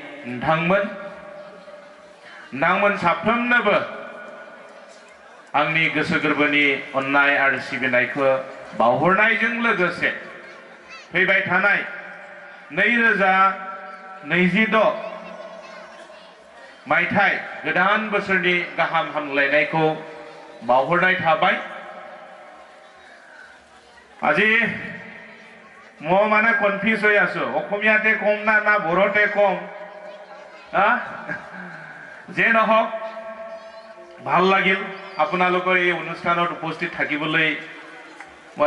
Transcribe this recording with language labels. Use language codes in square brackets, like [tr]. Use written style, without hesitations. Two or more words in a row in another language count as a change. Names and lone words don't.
[brx] नोंथांमोन साफ्रोमनोबो आंनि गोसो गोरबोनि अननाय आरो सिबिनायखौ बावहरनायजों लोगोसे फैबाय थानाय 2026 मायथाइ गोदान बोसोरनि गाहाम हामलायनायखौ बावहरनाय थाबाय [as] আজি মই মানে কনফিউজ হৈ আছো অসমীয়াতে কম না বড়োতে কম যে নহওক ভাল লাগিল আপোনালোকৰ এই অনুষ্ঠানত উপস্থিত থাকিবলৈ মই